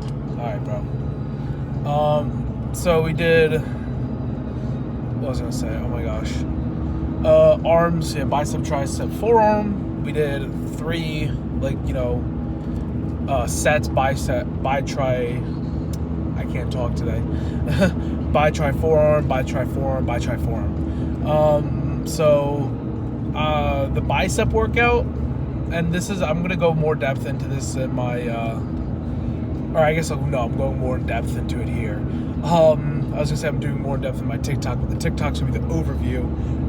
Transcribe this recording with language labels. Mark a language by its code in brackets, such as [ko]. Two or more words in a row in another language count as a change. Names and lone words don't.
[en] Alright, bro. So we did, what was I gonna say? Oh my gosh. Arms, yeah, bicep, tricep, forearm. We did 3, sets, I can't talk today. Bi-tri forearm, bi-tri forearm, bi-tri forearm. The bicep workout, and I'm going to go more depth into this in my, I'm going more in depth into it here. I was going to say I'm doing more in depth in my TikTok, but the TikTok's going to be the overview.